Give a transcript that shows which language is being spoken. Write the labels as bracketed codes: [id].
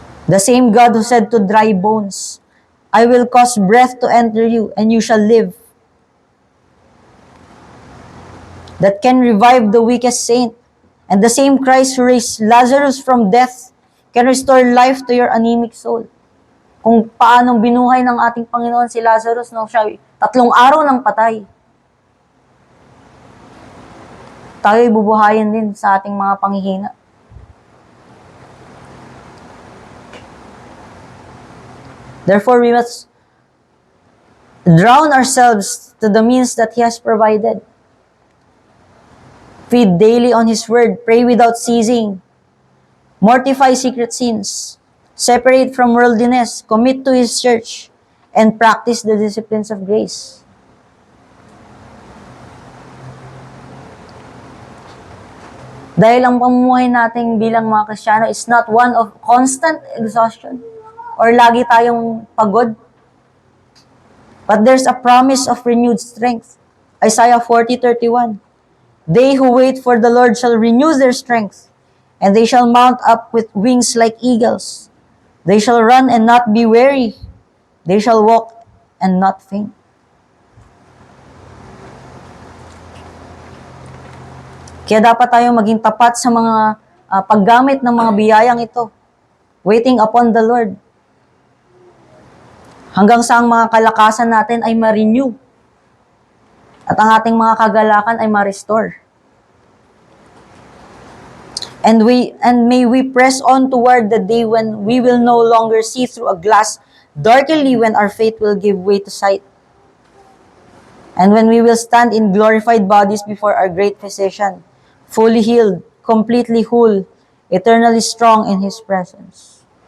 [en] The same God who said to dry bones, I will cause breath to enter you, and you shall live. That can revive the weakest saint. And the same Christ who raised Lazarus from death can restore life to your anemic soul. [tl] Kung paanong binuhay ng ating Panginoon si Lazarus nung siya 3 araw ng patay. Tayo'y bubuhayin din sa ating mga panghihina. [en] Therefore, we must drown ourselves to the means that He has provided. Feed daily on His Word, pray without ceasing, mortify secret sins, separate from worldliness, commit to His church, and practice the disciplines of grace. [tl] Dahil ang pamumuhay natin bilang mga Kristiyano [en] is not one of constant exhaustion [tl] or lagi tayong pagod. [en] But there's a promise of renewed strength. Isaiah 40:31. They who wait for the Lord shall renew their strength, and they shall mount up with wings like eagles. They shall run and not be weary. They shall walk and not faint. [tl] Kaya dapat tayong maging tapat sa mga paggamit ng mga biyayang ito. [en] Waiting upon the Lord. [tl] Hanggang sa ang mga kalakasan natin ay ma-renew. At ang ating mga kagalakan ay ma-restore. [en] And may we press on toward the day when we will no longer see through a glass darkly, when our faith will give way to sight. And when we will stand in glorified bodies before our great physician, fully healed, completely whole, eternally strong in His presence.